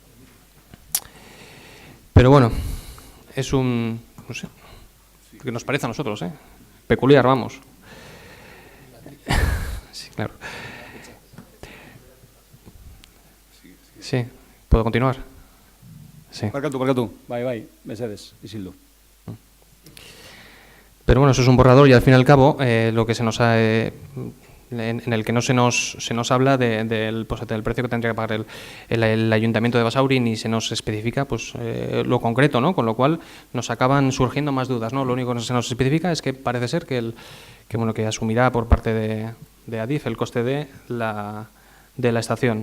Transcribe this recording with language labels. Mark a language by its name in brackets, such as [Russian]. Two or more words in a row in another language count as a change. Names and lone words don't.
[Spanish] Pero bueno, es no sé, que nos parece a nosotros, peculiar, vamos. Sí, claro. Sí, ¿puedo continuar? Sí. [Basque] Barkatu. Bai, mesedez, Isildu. [Spanish] Pero bueno, eso es un borrador y al fin y al cabo lo que se nos ha, en el que no se nos habla del precio que tendría que pagar el Ayuntamiento de Basauri, ni se nos especifica pues lo concreto, ¿no? Con lo cual nos acaban surgiendo más dudas, ¿no? Lo único que se nos especifica es que parece ser que asumirá por parte de Adif el coste de la estación.